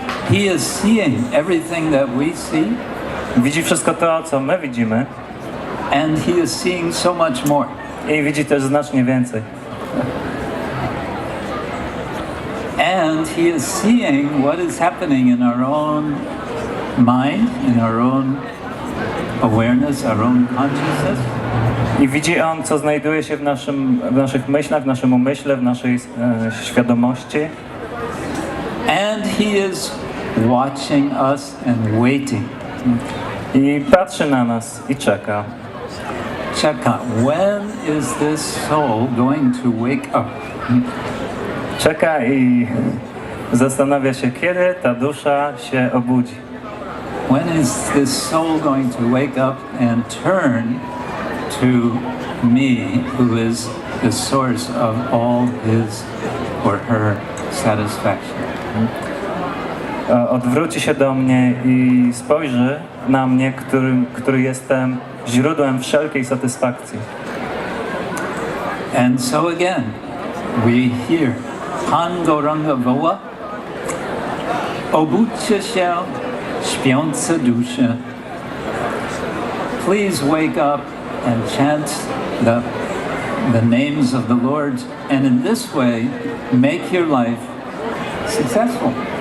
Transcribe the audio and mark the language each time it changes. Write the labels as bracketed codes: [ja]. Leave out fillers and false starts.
[en] He is seeing everything that we see. [pl] Widzi wszystko to, co my widzimy. [en] And he is seeing so much more. [pl] I widzi też znacznie więcej. [en] And he is seeing what is happening in our own mind, in our own awareness, our own consciousness. [pl] I widzi on, co znajduje się w naszych myślach, w naszym umyśle, w naszej świadomości. [en] And he is watching us and waiting. [pl] I patrzy na nas i czeka. Czeka. [en] When is this soul going to wake up? [pl] Czeka i zastanawia się, kiedy ta dusza się obudzi. [en] When is this soul going to wake up and turn to me, who is the source of all his or her satisfaction? [pl] Odwróci się do mnie i spojrzy na mnie, który jestem źródłem wszelkiej satysfakcji. [en] And so again, we hear [pl] Pan Gauranga woła, obudźcie się, śpiące dusze. [en] Please wake up and chant the names of the Lord, and in this way make your life successful.